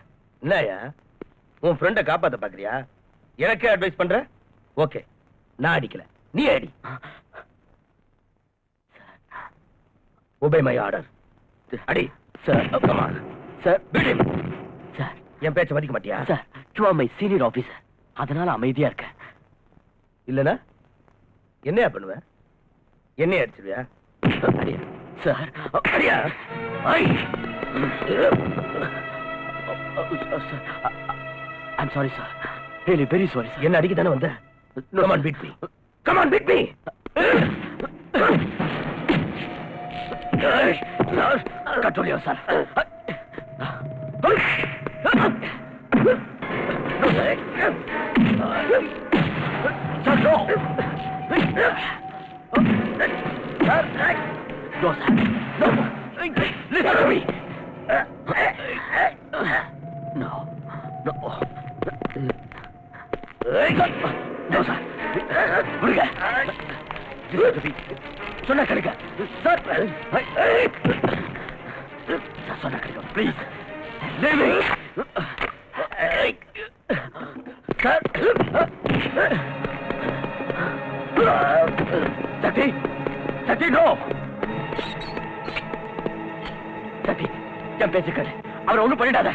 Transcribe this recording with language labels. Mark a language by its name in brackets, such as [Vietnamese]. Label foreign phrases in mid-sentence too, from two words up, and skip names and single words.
[Tamil] என்னயா உன் ஃப்ரெண்ட காப்பாத்த பாக்குறியா? எனக்கே அட்வைஸ் பண்ற? ஓகே, நான் அடிக்கல, நீ அடி. [English] obey my order. [Tamil] அடி சார். [English] come on [Tamil] சார், [English] beat him. [Tamil] சார் என் பேச்ச மதிக்க மாட்டியா? சார், [English] you are my senior officer. [Tamil] அதனால அமைதியா இருக்கேன். இல்லனா என்னையா பண்ணுவ? என்னைய அடிச்சிருவியா? அடியா சார், அடியா. [English] I am sorry sir, really very sorry sir. [Tamil] என்ன அடிக்க தானே வந்த? [English] come on beat me, come on beat me. control yourself. Sir, no. No, sir. No. Listen to me. [Tamil] சொன்னா கிடைக்க சார், சொன்னா கிடைக்கும் ப்ளீஸ். சக்தி, சக்தி, நோ சக்தி, என் பேச்சுக்கள் அவரை ஒண்ணும் பண்ணிடாத.